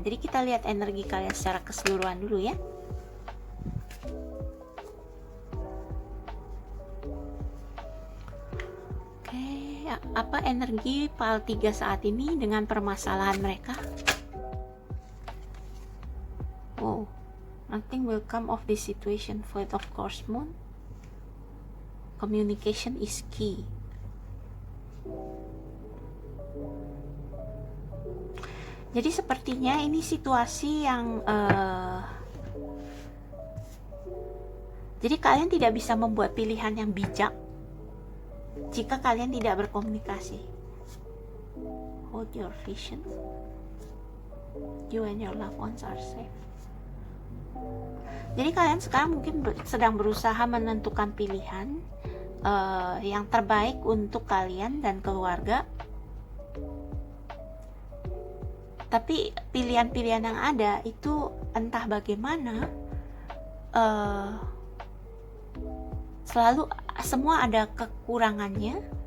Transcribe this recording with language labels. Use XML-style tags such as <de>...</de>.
<id>Jadi kita lihat energi kalian secara keseluruhan dulu ya. Oke, apa energi PAL 3 saat ini dengan permasalahan mereka?</id> <en>Oh, nothing will come of this situation. Void of course moon. Communication is key.</en> <id>Jadi sepertinya ini situasi yang jadi kalian tidak bisa membuat pilihan yang bijak jika kalian tidak berkomunikasi.</id> <en>Hold your vision. You and your loved ones are safe.</en> <id>Jadi kalian sekarang mungkin sedang berusaha menentukan pilihan yang terbaik untuk kalian dan keluarga. Tapi pilihan-pilihan yang ada itu entah bagaimana selalu semua ada kekurangannya.</id>